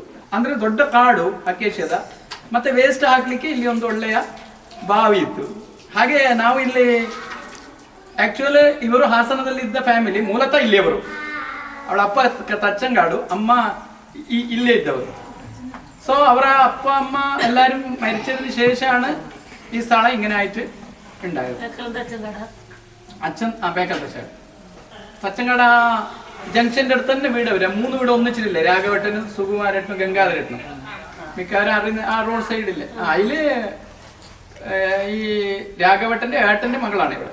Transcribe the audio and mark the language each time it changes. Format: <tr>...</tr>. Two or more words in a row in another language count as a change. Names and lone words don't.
<kn>ಅಂದ್ರೆ ದೊಡ್ಡ ಕಾಡು ಅಕೇಶಿಯದ, ಮತ್ತೆ ವೇಸ್ಟ್ ಹಾಕ್ಲಿಕ್ಕೆ ಇಲ್ಲಿ ಒಂದು ಒಳ್ಳೆಯ ಬಾವಿ ಇತ್ತು. ಹಾಗೆ ನಾವು ಇಲ್ಲಿ ಆಕ್ಚುಲಿ ಇವರು ಹಾಸನದಲ್ಲಿ ಇದ್ದ ಫ್ಯಾಮಿಲಿ, ಮೂಲತಃ ಇಲ್ಲಿಯವರು. ಅವಳ ಅಪ್ಪ തച്ചങ്കാಡು, ಅಮ್ಮ ಇಲ್ಲೇ ಇದ್ದವರು. ಸೊ ಅವರ ಅಪ್ಪ ಅಮ್ಮ</kn> <ml>എല്ലാവരും മരിച്ചതിന് ശേഷമാണ് ഈ സ്ഥലം ഇങ്ങനെ ആയിട്ട് ഉണ്ടായത്. അച്ഛൻ ബേക്കൽ തച്ചങ്കാട് ജംഗ്ഷന്റെ അടുത്ത് തന്നെ വീട് വരാം. 3 വീട് ഒന്നിച്ചിട്ടില്ലേ, രാഘവേട്ടനും സുകുമാരേട്ടനും ഗംഗാധരേട്ടനും. മിക്കവാറും അറിയുന്ന ആ റോഡ് സൈഡില്ലേ, അതില് ഈ രാഘവേട്ടന്റെ ഏട്ടന്റെ മകളാണ് ഇവിടെ.</ml>